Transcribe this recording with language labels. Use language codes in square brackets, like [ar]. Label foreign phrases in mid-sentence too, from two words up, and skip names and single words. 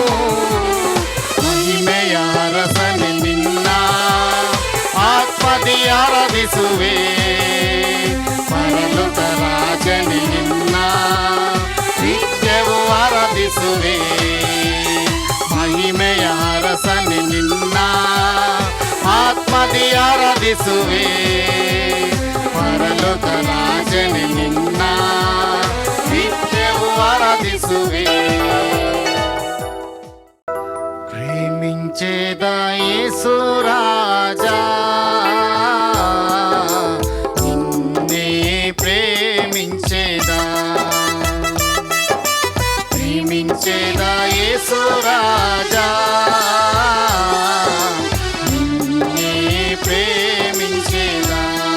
[kn] ಮಹಿಮೆಯ ಅರಸನೆ ನಿನ್ನ ಆತ್ಮದಿ ಆರಾಧಿಸುವೆ ಪರಲೋಕ ರಾಜನೇ ನಿನ್ನ ನಿತ್ಯವೂ ಆರಾಧಿಸುವೆ ಮಹಿಮೆಯ ಅರಸನೆ ನಿನ್ನ ಆತ್ಮದಿ ಆರಾಧಿಸುವೆ ಪರಲೋಕ ರಾಜನೇ ನಿನ್ನ ನಿತ್ಯವೂ ಆರಾಧಿಸುವೆ [te] ప్రేమించేద యేసు రాజా నిన్నే ప్రేమించేదా ప్రేమించేద యేసు రాజా నిన్నే ప్రేమించేదా